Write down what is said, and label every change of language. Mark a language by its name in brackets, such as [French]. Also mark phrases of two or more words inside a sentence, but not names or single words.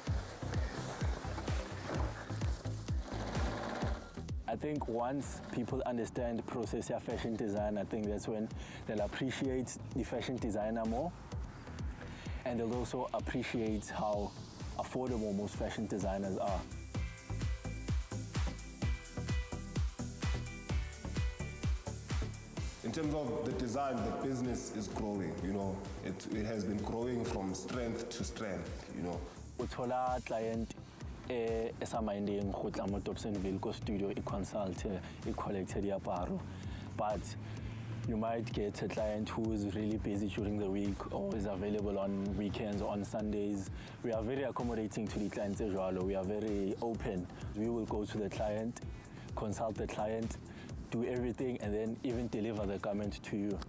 [English] I think once people understand the process of fashion design, I think that's when they'll appreciate the fashion designer more, and they'll also appreciate how affordable most fashion designers are. In terms of the design, the business is growing, It has been growing from strength to strength, [Northern Sotho] Uthola client esaminding go tla mo Dobsonville ko studio consult collect diaparo, [English] but you might get a client who is really busy during the week or is available on weekends or on Sundays. We are very accommodating to the clients as well. We are very open. We will go to the client, consult the client, do everything, and then even deliver the garment to you.